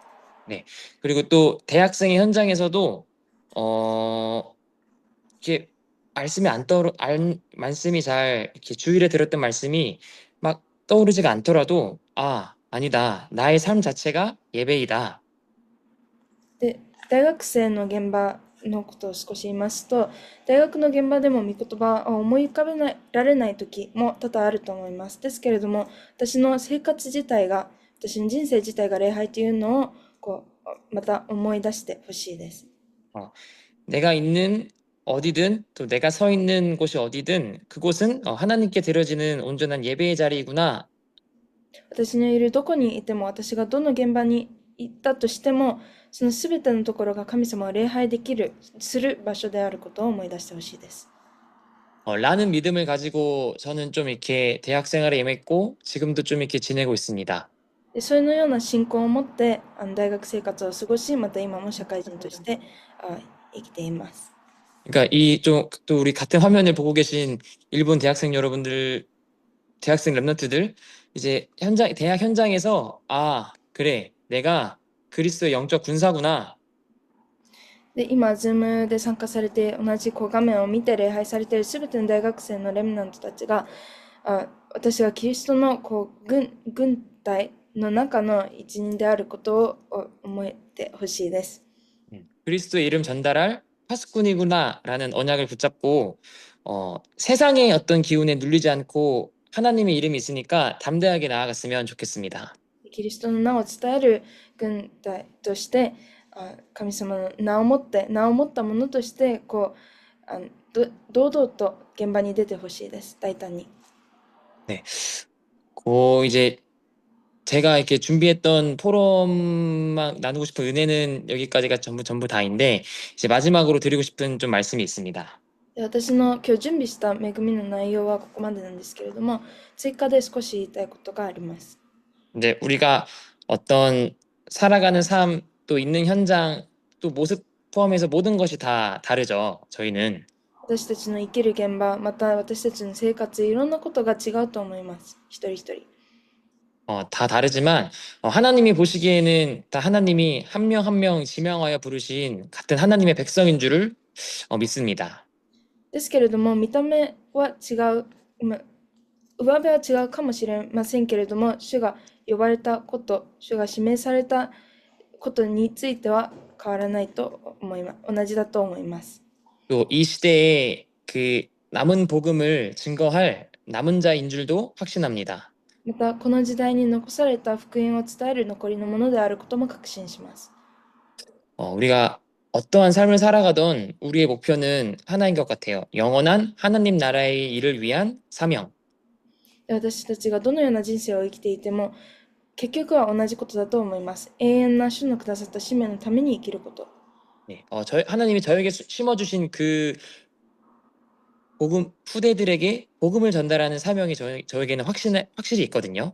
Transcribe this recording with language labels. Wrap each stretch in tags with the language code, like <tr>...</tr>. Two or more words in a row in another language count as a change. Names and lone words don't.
<ko>네. 그리고 또 대학생의 현장에서도 이렇게 말씀이 잘 이렇게 주일에 들었던 말씀이 막 떠오르지가 않더라도 아니다. 나의 삶 자체가 예배이다.</ko> <ja>で、大学生の現場のことを少し言いますと、大学の現場でも御言葉を思い浮かべられない時も多々あると思います。ですけれども、私の生活自体が、私の人生自体が礼拝というのをまた思い出してほしいです。</ja> <ko>내가 있는 어디든 또 내가 서 있는 곳이 어디든 그곳은 하나님께 드려지는 온전한 예배의 자리이구나.</ko> <ja>私のいるどこにいても、私がどの現場に行ったとしても、そのすべてのところが神様を礼拝できる、する場所であることを思い出してほしいです。</ja> <ko>라는 믿음을 가지고 저는 좀 이렇게 대학 생활에 임했고 지금도 좀 이렇게 지내고 있습니다.</ko> <ja>で、そのような信仰を持って、大学生活を過ごし、また今も社会人として生きています。</ja> <ko>그러니까 이 좀 또 우리 같은 화면을 보고 계신 일본 대학생 여러분들, 대학생 랩런트들 이제 대학 현장에서 그래, 내가 그리스도의 영적 군사구나.</ko> <ja>で、今、ズームで参加されて、同じ画面を見て礼拝されているすべての大学生のレムナントたちが、私がキリストの軍隊の中の一員であることを思ってほしいです。</ja> <ko>그리스도의 이름 전달할 파수꾼이구나라는 언약을 붙잡고 세상의 어떤 기운에 눌리지 않고 하나님의 이름이 있으니까 담대하게 나아갔으면 좋겠습니다.</ko> <ja>キリストの名を伝える軍隊として、神様の名を持って、名を持ったものとして、堂々と現場に出てほしいです。大胆に。</ja> <ko>네. 이제 제가 이렇게 준비했던 포럼만 나누고 싶은 은혜는 여기까지가 전부 다인데 이제 마지막으로 드리고 싶은 좀 말씀이 있습니다.</ko> <ja>で、私の今日準備した恵みの内容はここまでなんですけれども、追加で少し言いたいことがあります。</ja> <ko>이제 우리가 어떤 살아가는 삶, 또 있는 현장, 또 모습 포함해서 모든 것이 다 다르죠. 저희는.</ko> <ja>私たちの生きる現場、また私たちの生活、いろんなことが違うと思います。一人一人。</ja> <ko>다 다르지만 하나님이 보시기에는 다 하나님이 한 명 한 명 지명하여 부르신 같은 하나님의 백성인 줄을 믿습니다.</ko> <ja>ですけれども、見た目は違う、上辺は違うかもしれませんけれども、主が呼ばれたこと、主が指名されたことについては変わらないと思います。同じだと思います。</ja> <ko>또 이 시대에 그 남은 복음을 증거할 남은 자인 줄도 확신합니다.</ko> <ja>また、この時代に残された福音を伝える残りのものであることも確信します。</ja> <ko>우리가 어떠한 삶을 살아가던 우리의 목표는 하나인 것 같아요. 영원한 하나님 나라의 일을 위한 사명.</ko> <ja>私たちがどのような人生を生きていても、結局は同じことだと思います。永遠な主のくださった使命のために生きること。</ja> <ko>네, 하나님이 저에게 심어주신 그 복음 후대들에게 복음을 전달하는 사명이 저에게는 확실히 있거든요.</ko>